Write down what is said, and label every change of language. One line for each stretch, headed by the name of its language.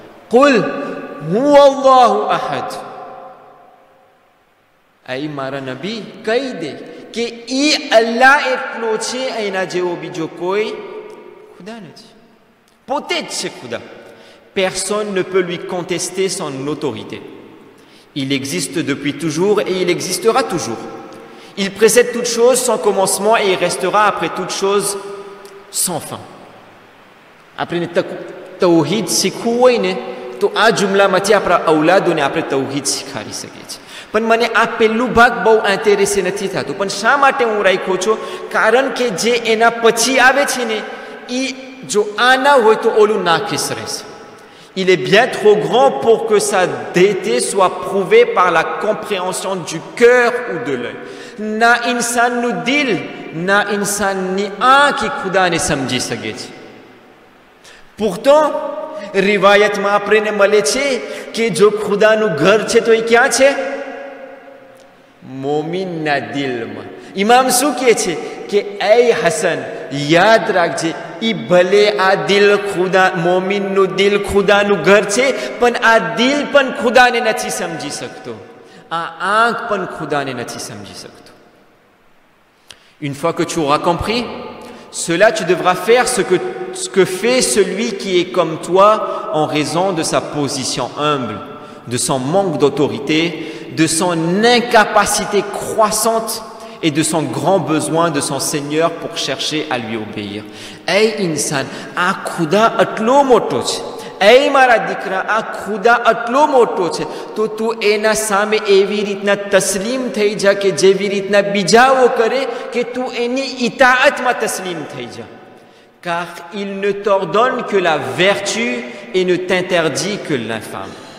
Arabic: કુલ હુવલ્લાહુ અહદ.
Gujarati: આ મારા નબી કહી દે કે ઈ અલ્લાહ એટલો છે, એના જેવો બીજો કોઈ ખુદા નથી. પોતે જ છે ખુદા.
French: Personne ne peut lui contester son autorité. Il existe depuis toujours et il existera toujours. Il précède toute chose sans commencement et il restera après toute chose sans fin.
Gujarati: આપણે તૌહીદ શીખવું હોય ને તો આ જુમલામાંથી આપણા ઔલાદોને આપણે તૌહીદ શીખવાડી શકીએ છીએ. પણ મને આ પહેલું ભાગ બહુ ઇન્ટરેસ્ટ નથી થતું. પણ શા માટે હું રાખ્યો છું? કારણ કે જે એના પછી આવે છે ને એ જો આ ના હોય તો ઓલું નાખીશ રહેશે.
French: Il est bien trop grand pour que sa déité soit prouvée par la compréhension du cœur ou de l'œil.
Gujarati: Na insan nu dil, na insan ni aankh khuda ne samji શકે છે.
French: Pourtant,
Gujarati: રિવાયતમાં આપણને મળે છે કે જો ખુદાનું ઘર છે તો એ ક્યાં છે? મોમિનના દિલમાં. ઇમામ શું કહે છે કે એ હસન યાદ રાખજે, ઈ ભલે આ દિલ ખુદા મોમિનનું દિલ ખુદાનું ઘર છે, પણ આ દિલ પણ ખુદાને નથી સમજી શકતો. આ આંખ પણ ખુદાને નથી સમજી શકતો.
French: Une fois que tu auras compris cela, tu devras faire ce que fait celui qui est comme toi en raison de sa position humble, de son manque d'autorité, de son incapacité croissante et de son grand besoin de son Seigneur pour chercher à lui obéir.
Gujarati: Ay insan, a khuda atlo moto છે. ay મારા દીકરા, આ ખુદા આટલો મોટો છે તો તું એના સામે એવી રીતના તસ્લીમ થઈ જા કે જેવી રીતના બીજાઓ કરે કે તું એની ઇતાઅતમાં તસ્લીમ થઈ જા.
French: Car il ne t'ordonne que la vertu et ne t'interdit que l'infâme.